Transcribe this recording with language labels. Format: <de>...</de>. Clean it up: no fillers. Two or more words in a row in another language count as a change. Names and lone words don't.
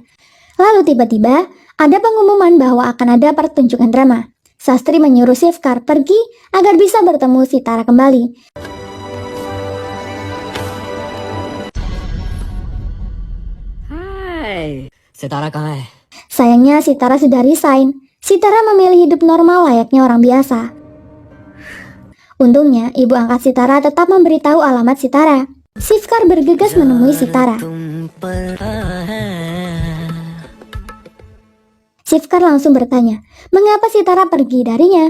<id>Lalu tiba-tiba, ada pengumuman bahwa akan ada pertunjukan drama. Sastri menyuruh Sifkar pergi agar bisa bertemu Sitara kembali.</id> <hi>Hai, Sitara kहाँ है?</hi> <id>Sayangnya Sitara sudah resign. Sitara memilih hidup normal layaknya orang biasa. Untungnya, ibu angkat Sitara tetap memberitahu alamat Sitara. Sifkar bergegas menemui Sitara. Sifkar langsung bertanya, mengapa Sitara pergi darinya?</id>